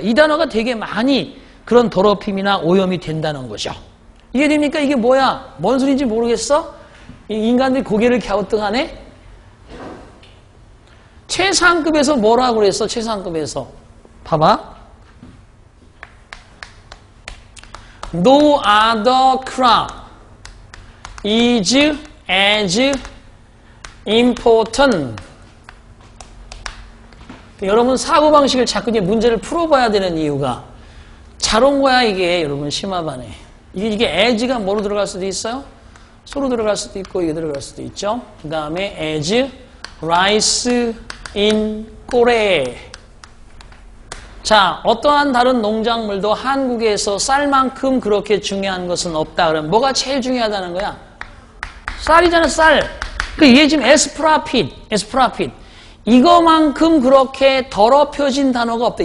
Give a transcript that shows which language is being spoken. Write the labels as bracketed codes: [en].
[ko] 이 단어가 되게 많이 그런 더럽힘이나 오염이 된다는 거죠. 이해됩니까? 이게 뭐야? 뭔 소리인지 모르겠어? 인간들이 고개를 갸우뚱하네? 최상급에서 뭐라고 그랬어? 최상급에서. 봐봐. [en] No other crop is as important. [ko] 여러분 사고방식을 자꾸 이제 문제를 풀어봐야 되는 이유가 잘 온 거야 이게 여러분 심화반에. 이게 as가 뭐로 들어갈 수도 있어요? 소로 들어갈 수도 있고 이게 들어갈 수도 있죠. 그 다음에 [en] as rice in Korea. [ko] 자, 어떠한 다른 농작물도 한국에서 쌀만큼 그렇게 중요한 것은 없다. 그러면 뭐가 제일 중요하다는 거야? 쌀이잖아, 쌀. 얘 지금 as profit. 이거만큼 그렇게 더럽혀진 단어가 없다.